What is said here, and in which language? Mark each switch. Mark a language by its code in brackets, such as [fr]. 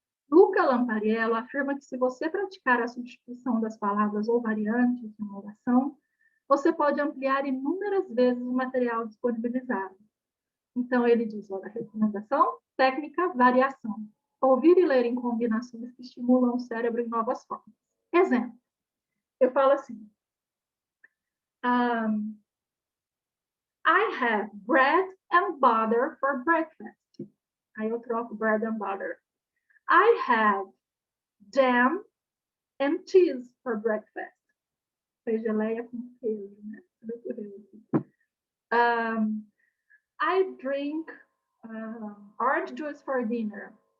[pt] Luca Lampariello afirma que se você praticar a substituição das palavras ou variantes de uma oração, você pode ampliar inúmeras vezes o material disponibilizado. Então, ele diz, olha, recomendação, técnica, variação. Ouvir e ler em combinações que estimulam o cérebro em novas formas. Exemplo, eu falo assim, [en] I have bread and butter for breakfast. [pt] Aí eu troco [en] bread and butter. I have jam and cheese for breakfast. [pt] Foi geleia com queijo, né? [en] I drink orange juice for dinner.